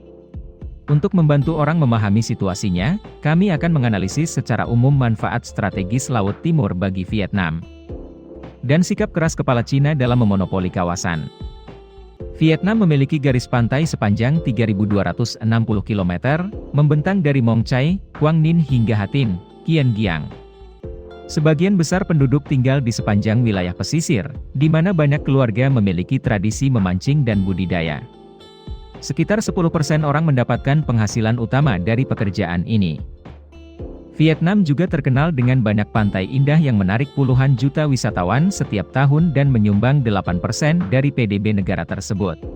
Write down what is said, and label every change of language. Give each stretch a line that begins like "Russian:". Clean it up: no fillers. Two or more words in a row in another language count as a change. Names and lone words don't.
Indonesian: Untuk membantu orang memahami situasinya, kami akan menganalisis secara umum manfaat strategis Laut Timur bagi Vietnam. Dan sikap keras kepala Cina dalam memonopoli kawasan. Vietnam memiliki garis pantai sepanjang 3.260 km, membentang dari Mong Chai, Quang Ninh hingga Ha Tinh, Kiên Giang. Sebagian besar penduduk tinggal di sepanjang wilayah pesisir, di mana banyak keluarga memiliki tradisi memancing dan budidaya. Sekitar 10% orang mendapatkan penghasilan utama dari pekerjaan ini. Vietnam juga terkenal dengan banyak pantai indah yang menarik puluhan juta wisatawan setiap tahun dan menyumbang 8% dari PDB negara tersebut.